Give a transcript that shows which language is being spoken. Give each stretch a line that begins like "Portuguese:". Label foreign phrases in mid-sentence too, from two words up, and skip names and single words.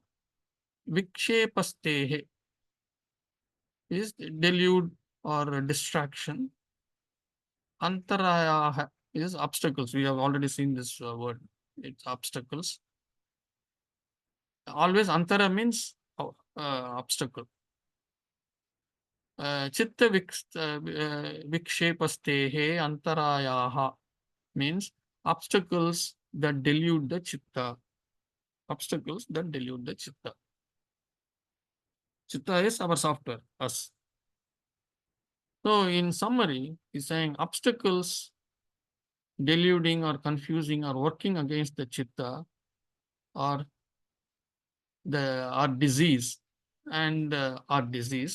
English: Vikshepastehe is delude or distraction. Antarayaha is obstacles. We have already seen this word. It's obstacles. Always antara means obstacle.
Sanskrit: Chitta vikshepastehe antarayaha
English: means obstacles that delude the chitta. Obstacles that delude the chitta. Chitta is our software, us. So in summary, he's saying obstacles deluding or confusing or working against the chitta are disease, and are disease.